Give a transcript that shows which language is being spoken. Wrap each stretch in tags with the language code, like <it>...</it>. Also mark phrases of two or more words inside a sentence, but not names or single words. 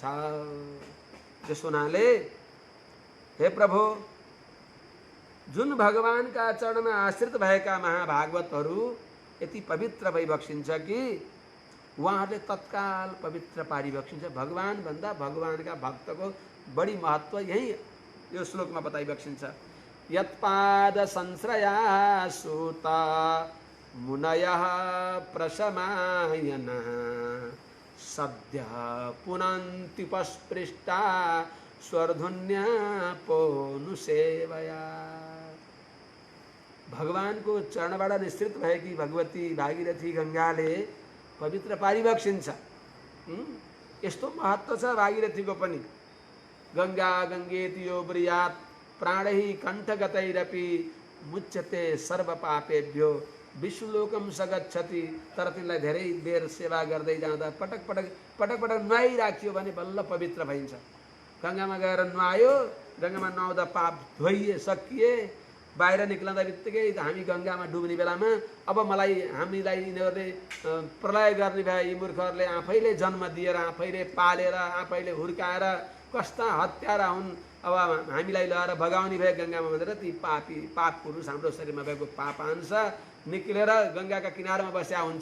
<ne>त्यसो हुनाले हे प्रभु, जुन भगवानका चरणमा आश्रित भएका महाभागवतहरू यति पवित्र भइबक्सिन्छ कि उहाँहरूले तत्काल पवित्र पारिबक्सिन्छ। भगवान भन्दा भगवानका भक्तको बढी महत्व यही यो श्लोकमा बताइबक्सिन्छ।</ne> <sa>यत्पाद संश्रया सुत मुनयः प्रशमायन सद्य पुनन्त्युपस्पृष्टा स्वर्धुन्यापोनुसेवया।</sa> <ne>भगवानको चरणबाट निश्चित भएकी भगवती भागीरथी गङ्गाले पवित्र पारिबक्सिन्छ। यस्तो महत्व छ भागीरथीको पनि।</ne> <sa>गङ्गा गङ्गेति यो ब्रूयात् प्राणैः कण्ठगतैरपि मुच्यते सर्वपापेभ्यो विष्णुलोकम सगच्छति।</sa> <ne>तर तिनलाई धेरै बेर सेवा गर्दै जाँदा पटक पटक नुहाइराख्यो भने बल्ल पवित्र भइन्छ। गङ्गामा गएर नुहायो, गङ्गामा नुहाउँदा पाप धोइए सकिए, बाहिर निक्लँदा बित्तिकै हामी गङ्गामा डुब्ने बेलामा अब हामीलाई यिनीहरूले प्रलय गर्ने भए, यी मूर्खहरूले आफैले जन्म दिएर आफैले पालेर आफैले हुर्काएर कस्ता हत्यारा हुन्, अब हामीलाई लगाएर भगाउने भए गङ्गामा भनेर ती पाप पुरुष हाम्रो शरीरमा भएको पाप अंश निक्लेर गङ्गाका किनारमा बस्या हुन्छ।</ne>